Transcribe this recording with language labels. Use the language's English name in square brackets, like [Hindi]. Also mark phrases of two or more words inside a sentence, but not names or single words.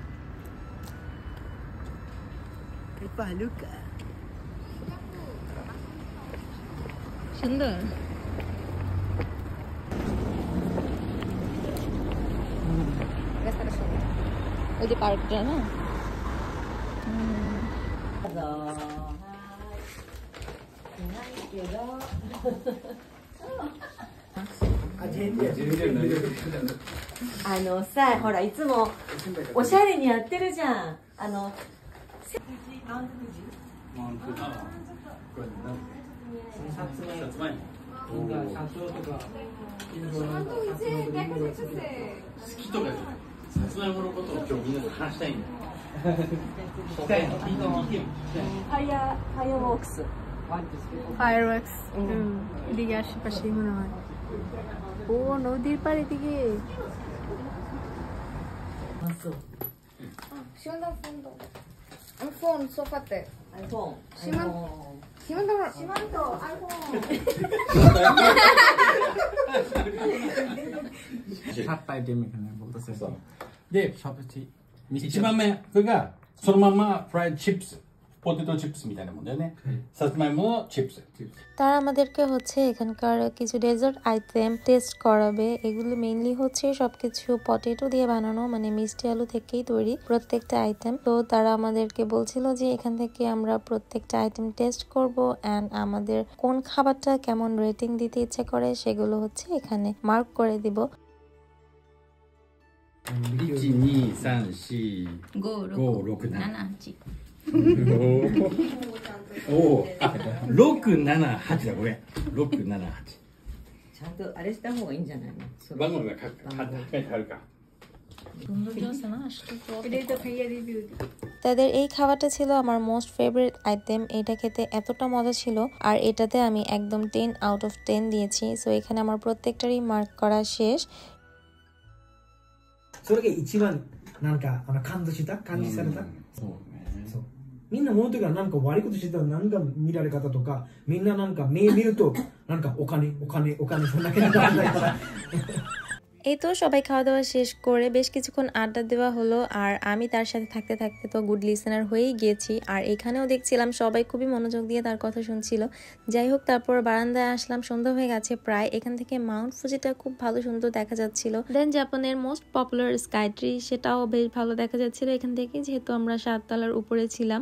[Bangla] সুন্দর ওই যে পার্কটা না। [Japanese] さ、ほらいつもおしゃれにやってるじゃん。さつまいものことを今日みんなで話したいんだよ。ファイヤーワークス。 [Bangla] ফায়ারওয়ার্কস এদিকে আশেপাশেই মনে হয়। ও নদীর পাড় এদিকে। ফোন সোফাতে সীমান্ত সাতটা আইটেম এখানে বলতেছে [Japanese] で、一番目、これがそのままフライドチップス。ポテトチップスみたいなもんだよね。さつまいものチップス。 [Bangla] তারা আমাদেরকে হচ্ছে এখানকার কিছু [English] dessert item [Bangla] টেস্ট করাবে। এগুলো মেইনলি হচ্ছে সবকিছু পটেটো দিয়ে বানানো, মানে মিষ্টি আলু থেকেই তৈরি প্রত্যেকটা আইটেম। তো তারা আমাদেরকে বলছিল যে এখান থেকে আমরা প্রত্যেকটা আইটেম টেস্ট করব অ্যান্ড আমাদের কোন খাবারটা কেমন রেটিং দিতে ইচ্ছে করে সেগুলো হচ্ছে এখানে মার্ক করে দিব। [Japanese] 1、2、3、4、5、6、7、8。おお、あ、6、7、8だ、ごめん。6、7、8。ちゃんとあれした方がいいんじゃないの？番号が書いてあるか。 [Bangla] এটাই তো খাইয়ে রিভিউ তাদের এই খাবারটা ছিল আমার [English] most favorite item. [Bangla] এটা খেতে এতটা মজা ছিল আর এটাতে আমি একদম [English] 10 out of 10 [Bangla] দিয়েছি। সো এখানে আমার প্রত্যেকটারই মার্ক করা শেষ। [Japanese] それが一番なんか感動した感じされた。そうね。そうみんな物とかなんか悪いことしてたらなんか見られ方とかみんななんか目見るとなんかお金そんだけなんかあんないから [Bangla] এই তো সবাই খাওয়া দাওয়া শেষ করে বেশ কিছুক্ষণ আড্ডা দেওয়া হলো আর আমি তার সাথে থাকতে থাকতে তো [English] good listener [Bangla] হয়েই গিয়েছি। আর এখানেও দেখছিলাম সবাই খুবই মনোযোগ দিয়ে তার কথা শুনছিল। যাই হোক, তারপর বারান্দায় আসলাম, সন্ধ্যা হয়ে গেছে প্রায়। এখান থেকে মাউন্ট ফুজিটা খুব ভালো সুন্দর দেখা যাচ্ছিল। দেন জাপানের [English] most popular [Bangla] স্কাই ট্রি, সেটাও বেশ ভালো দেখা যাচ্ছিল এখান থেকে, যেহেতু আমরা 7 তলার উপরে ছিলাম।